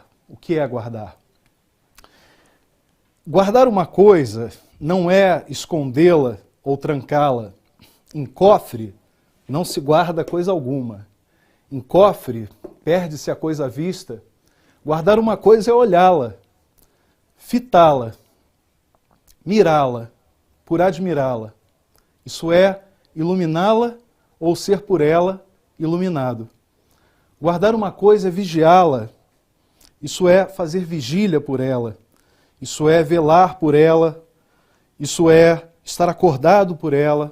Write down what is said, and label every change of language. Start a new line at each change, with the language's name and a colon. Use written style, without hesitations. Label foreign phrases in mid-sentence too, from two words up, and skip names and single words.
Portuguese: O que é guardar? Guardar uma coisa não é escondê-la ou trancá-la. Em cofre não se guarda coisa alguma. Em cofre perde-se a coisa à vista. Guardar uma coisa é olhá-la, fitá-la, mirá-la, por admirá-la. Isso é iluminá-la ou ser por ela iluminado. Guardar uma coisa é vigiá-la. Isso é fazer vigília por ela. Isso é velar por ela. Isso é estar acordado por ela.